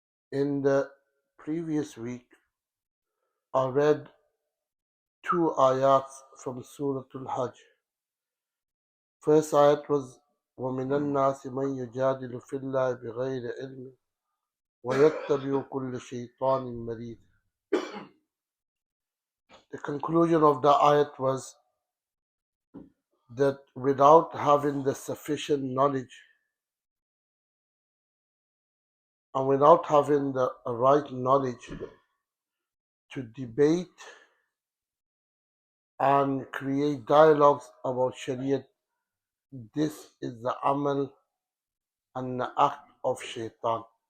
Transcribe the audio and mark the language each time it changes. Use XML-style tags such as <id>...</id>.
<en>In the previous week, I read 2 ayats from Surah Al-Hajj. First ayat was</en> <ar>وَمِنَ النَّاسِ مَنْ يُجَادِلُ فِي اللَّهِ بِغَيْرِ عِلْمٍ وَيَتَّبِعُ كُلَّ شَيْطَانٍ مَرِيدٍ.</ar> <en>The conclusion of the ayat was that without having the sufficient knowledge and without having the right knowledge to debate and create dialogues about Shariat, this is the amal and the act of shaitan.</en>